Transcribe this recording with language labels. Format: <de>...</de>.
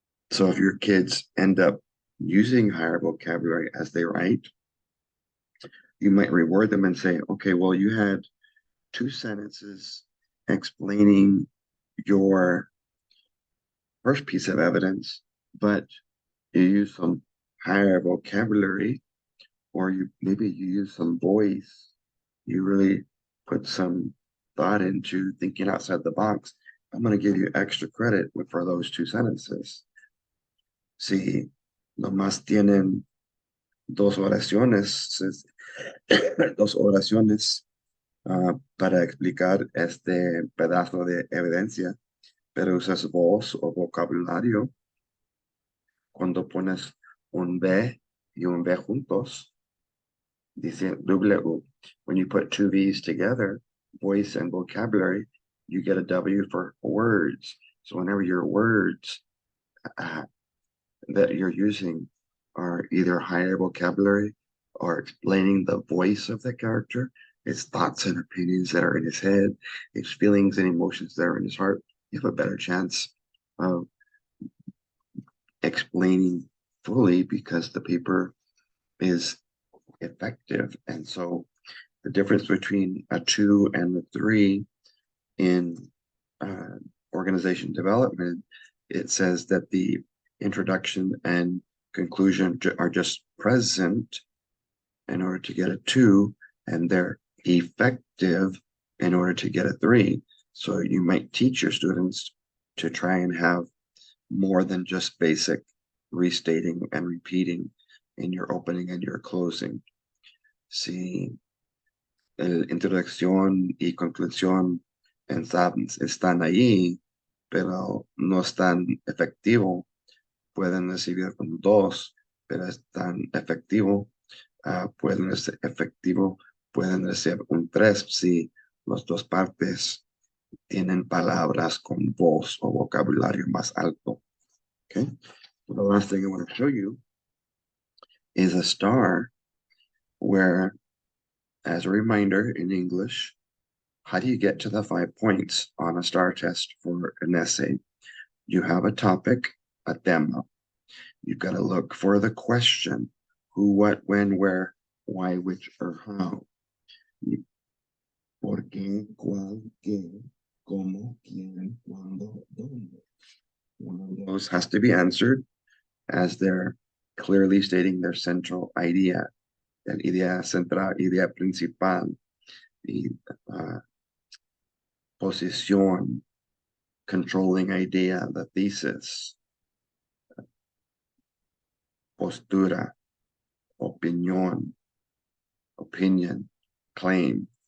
<en>So if your kids end up using higher vocabulary as they write, you might reward them and say, okay, well, you had 2 sentences explaining your first piece of evidence, but you use some higher vocabulary, or maybe you use some voice. You really put some thought into thinking outside the box. I'm going to give you extra credit for those 2 sentences.</en> <es>Si nomás tienen 2 oraciones, dos oraciones para explicar este pedazo de evidencia, pero usas voz o vocabulario, cuando pones un B y un B juntos, dice W.</es> <en>When you put 2 V's together, voice and vocabulary, you get a W for words. So whenever your words that you're using are either higher vocabulary or explaining the voice of the character, his thoughts and opinions that are in his head, his feelings and emotions that are in his heart, you have a better chance of explaining fully, because the paper is effective. And so the difference between a 2 and a 3 in organization development, it says that the introduction and conclusion are just present in order to get a 2, and they're effective in order to get a 3. So you might teach your students to try and have more than just basic restating and repeating in your opening and your closing.</en> <es>Si la introducción y conclusión están ahí, pero no están efectivos, pueden recibir un 2, pero es tan efectivo, pueden ser efectivo, pueden recibir un 3 si las 2 partes tienen palabras con voz o vocabulario más alto.</es> <en>Okay, so the last thing I want to show you is a star, where, as a reminder in English, how do you get to the 5 points on a star test for an essay? You have a topic, a tema. You've got to look for the question: who, what, when, where, why, which, or how.</en> <es>¿Por qué, cuál, qué, cómo, quién, cuándo, dónde?</es> <en>One of those has to be answered as they're clearly stating their central idea,</en> <es>el idea central, idea principal,</es> <en>the posición, controlling idea, the thesis, postura, opinión, opinion, claim.</en>